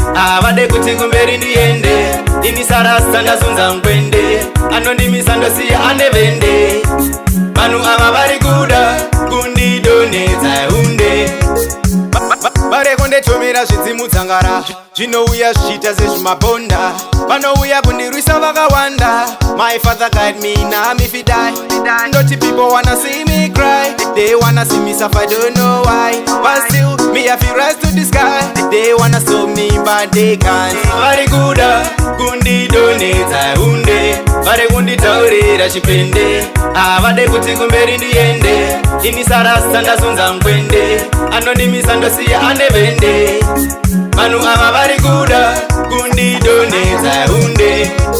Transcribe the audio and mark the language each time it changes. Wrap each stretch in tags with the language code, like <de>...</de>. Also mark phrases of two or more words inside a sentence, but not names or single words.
<sn>Havade kuti kumberi ndiende, ini sarasta ndazunza mukwende, anondimisa ndosiya ane vende. Vanhu ava vari kuda kundidonhedza hunde, va-, va-, va-, vari kunditumira zvidzimu dzangara, zvinouya zvichiita sezvimabhonda. Vanouya kundirwisa vakawanda.</sn> <en>My father guide me, now if he die. Ndoti people wanna see me cry, they wanna see me suffer, don't know why. But still, me I feel rise to the sky. They wanna stop me, but they can't.</en> <sn>Vari kuda kundidonhedza hunde, vari kunditaurira chipende. Havade kuti kumberi ndiende, ini sarasta ndazunza mukwende, anondimisa ndosiya ane vende. Vanhu ava vari kuda kundidonhedza hunde.</sn>